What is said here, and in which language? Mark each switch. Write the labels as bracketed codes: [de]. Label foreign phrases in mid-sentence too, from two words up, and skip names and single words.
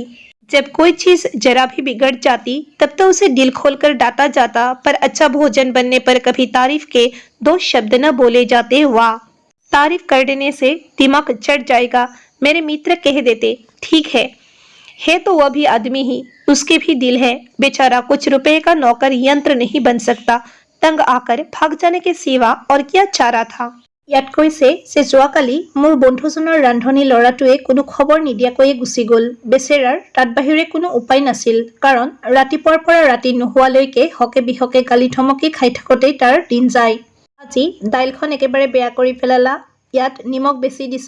[hi] जब कोई चीज जरा भी बिगड़ जाती, तब तो उसे दिल खोलकर डांटा जाता, पर अच्छा भोजन बनने पर कभी तारीफ के दो शब्द न बोले जाते। वाह, तारीफ कर देने से दिमाग चढ़ जाएगा। मेरे मित्र कह देते, ठीक है तो वह भी आदमी ही, उसके भी दिल है। बेचारा कुछ रुपए का नौकर यंत्र नहीं बन सकता। तंग आकर भाग जाने के सिवा और क्या चारा था। [as] ইয়াত কৈছে যে যোৱাকালি মোৰ বন্ধুজনৰ ৰান্ধনী ল'ৰাটোৱে কোনো খবৰ নিদিয়াকৈয়ে গুচি গ'ল। বেচেৰাৰ তাত বাহিৰে কোনো উপায় নাছিল, কাৰণ ৰাতিপুৱাৰ পৰা ৰাতি নোহোৱালৈকে হকে বিহকে গালি ধমকি খাই থাকোঁতেই তাৰ দিন যায়। আজি দাইলখন একেবাৰে বেয়া কৰি পেলালা, ইয়াত নিমখ বেছি দিছা।